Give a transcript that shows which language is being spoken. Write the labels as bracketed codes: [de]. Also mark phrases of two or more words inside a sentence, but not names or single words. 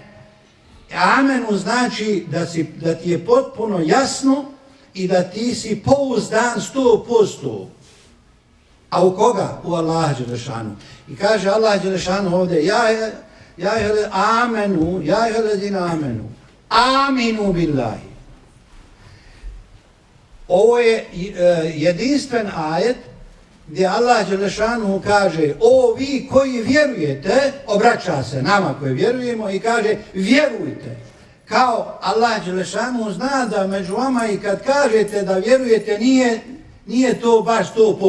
[bs] Amenu znači da ti je potpuno jasno i da ti si pouzdan 100%. A u koga? U Allaha dželešanu. I kaže Allah dželešanu ovdje: [ar] يا الذين آمنوا آمنوا بالله. [bs] Ovo je jedinstven ajet gdje Allah dželešanu kaže: o vi koji vjerujete, obraća se nama koji vjerujemo i kaže: vjerujte. Kao Allah dželešanu zna da među vama i kad kažete da vjerujete nije to baš 100%.